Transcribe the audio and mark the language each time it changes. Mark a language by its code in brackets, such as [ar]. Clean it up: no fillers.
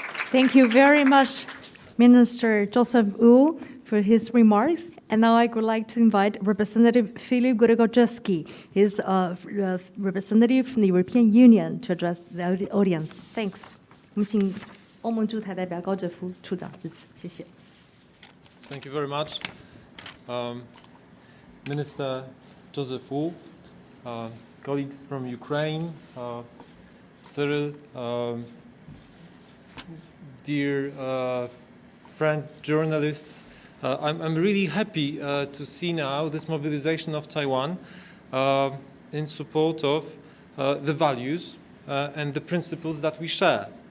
[en] Thank you very much, Minister Joseph Wu, for his remarks. And now I would like to invite Representative Filip Grzegorzewski, his representative from the European Union, to address the audience. Thanks. [zh] 我们请欧盟驻台代表高哲夫处长致辞，谢谢。 [en] Thank you very much. Minister Joseph Wu, colleagues from Ukraine, Cyril, dear friends, journalists, I'm really happy to see now this mobilization of Taiwan in support of the values and the principles that we share.